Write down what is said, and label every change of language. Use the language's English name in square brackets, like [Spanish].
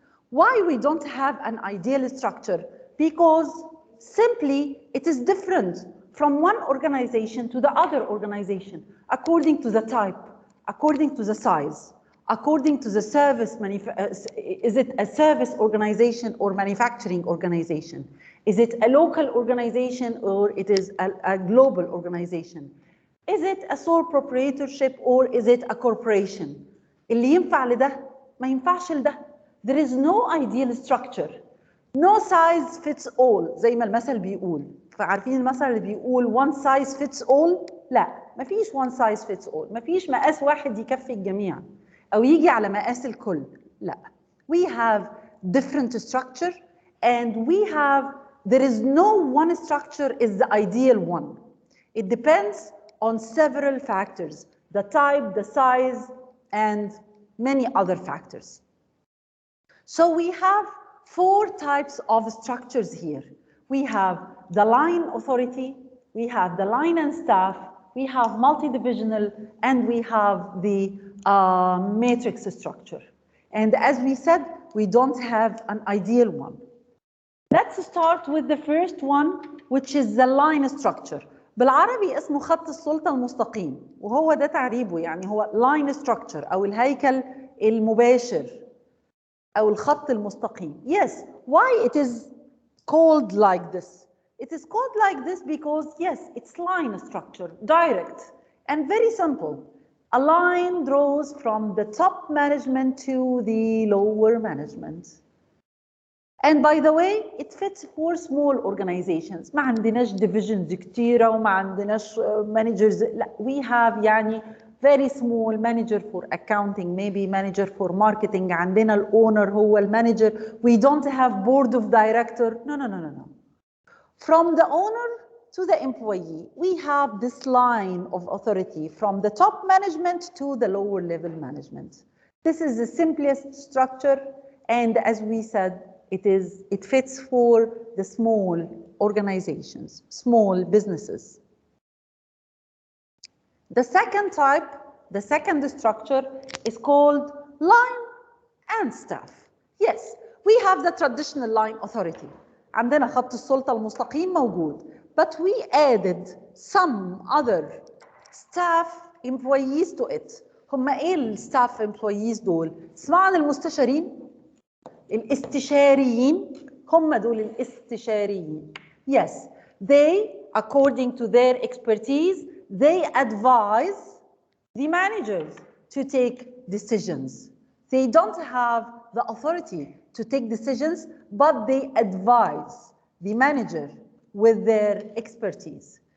[English] Why we don't have an ideal structure? Because simply it is different from one organization to the other organization, according to the type, according to the size, according to the service, is it a service organization or manufacturing organization? Is it a local organization or it is a global organization? Is it a sole proprietorship or is it a corporation? [Arabic] اللي ينفع لده ما ينفعش لده. [English] There is no ideal structure. No size fits all [Arabic] زي ما المثل بيقول. فعارفين المثل اللي بيقول [English] one size fits all؟ [Arabic] لا، ما فيش [English] one size fits all. [Arabic] ما فيش مقاس واحد يكفي الجميع أو يجي على مقاس الكل. لا. [English] We have different structure and there is no one structure is the ideal one. It depends on several factors, the type, the size, and many other factors. So we have 4 types of structures here. We have the line authority, we have the line and staff, we have multidivisional, and we have the matrix structure. And as we said, we don't have an ideal one. Let's start with the first one, which is the line structure. [Arabic] بالعربي اسمه خط السلطة المستقيم، وهو ده تعريبه، يعني هو [English] line structure [Arabic] أو الهيكل المباشر أو الخط المستقيم. [English] Yes, why it is called like this? It is called like this because, yes, it's line structure, direct and very simple. A line draws from the top management to the lower management. And by the way, it fits for small organizations. [Arabic] ما عندناش divisions كتيرة وما عندناش managers. [English] لا, we have يعني very small manager for accounting, maybe manager for marketing. [Arabic] عندنا الowner هو المanager. [English] We don't have board of director. No. From the owner to the employee, we have this line of authority from the top management to the lower level management. This is the simplest structure, and as we said, it fits for the small organizations, small businesses. The second type, the second structure is called line and staff. Yes, we have the traditional line authority. [Arabic] عندنا خط السلطة المستقيم موجود. [English] But we added some other staff employees to it. [Arabic] هم ايه الستاف employees دول؟ تسمعوا عن المستشارين؟ الاستشاريين، هم دول الاستشاريين. [English] Yes, they, according to their expertise, they advise the managers to take decisions. They don't have the authority to take decisions, but they advise the manager with their expertise.